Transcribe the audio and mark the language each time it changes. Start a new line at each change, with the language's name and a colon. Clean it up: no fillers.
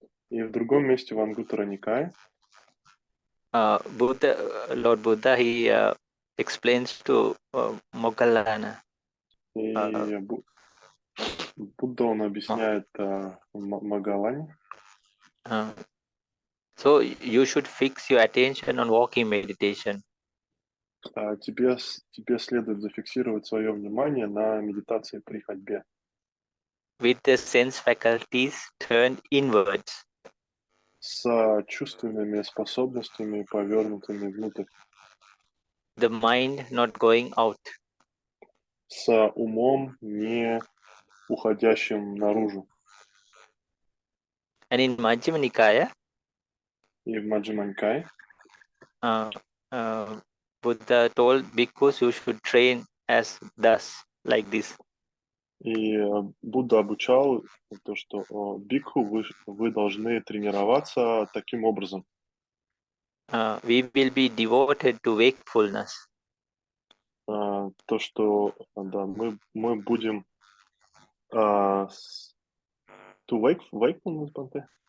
Russian: И в другом месте в Ангуттара Никае
English: Lord Buddha, he explains to Moggallana.
Russian: и Будда, он объясняет Могаллане.
English: So you should fix your attention on walking meditation.
Russian: Тебе следует зафиксировать свое внимание на медитации при ходьбе.
English: With the sense faculties turned inwards.
Russian: С чувственными способностями, повернутыми внутрь.
English: The mind not going out.
Russian: С умом, не уходящим наружу.
English: And in Majjhima Nikaya,
Russian: И в Маджхима Никае
English: Buddha told bhikkhus you should train as thus, like this.
Russian: И Будда обучал то, что бикху вы должны тренироваться таким образом.
English: We will be devoted to wakefulness.
Russian: То, что да, мы будем
English: to wakefulness,
Russian: Бханте?